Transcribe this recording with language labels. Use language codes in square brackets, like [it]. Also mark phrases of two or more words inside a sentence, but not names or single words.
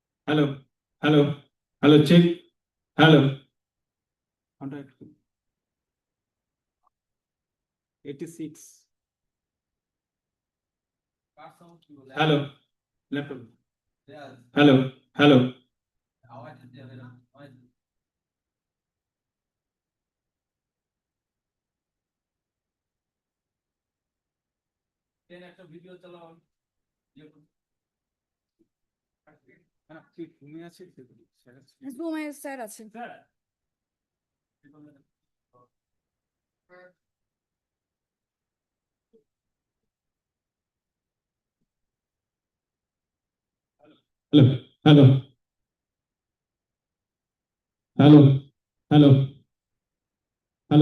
[en] hello, hello, hello, check, hello. 86. [bn] কার সাউন্ড কি বলে? [en] Hello, laptop. [bn] রেয়াজ, [en] Hello, hello. [bn] আওয়াজ যাবে না, আওয়াজ। কেন একটা ভিডিও চালাও? তুমি আছে ঘুমায় স্যার আছে। [en] hello, hello, hello, hello, hello.